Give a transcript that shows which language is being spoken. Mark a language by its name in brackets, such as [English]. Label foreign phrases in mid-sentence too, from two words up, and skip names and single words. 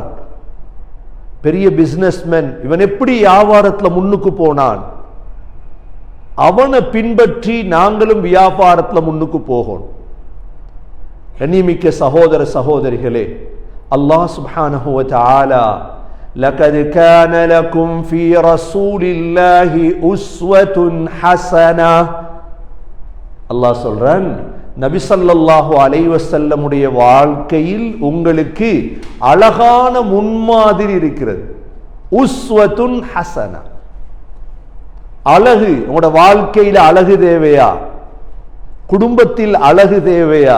[Tamil] பெரிய பிசினஸ்மேன், இவன் எப்படி வியாபாரத்தில் முன்னுக்கு போனான், அவனை பின்பற்றி நாங்களும் வியாபாரத்தில் முன்னுக்கு போகணும். கண்ணியமிக்க சகோதர சகோதரிகளே, [Arabic] الله سبحانه وتعالى لقد كان لكم في رسول الله أسوة حسنة. [Tamil] அல்லாஹ் சொல்றான், நபி [Arabic] صلى الله عليه وسلم [Tamil] உடைய வாழ்க்கையில் உங்களுக்கு அழகான முன்மாதிரி இருக்கிறது. [Arabic] أسوة حسنة, அழகு. [Tamil] உங்களோட வாழ்க்கையில அழகு தேவையா? குடும்பத்தில் அழகு தேவையா?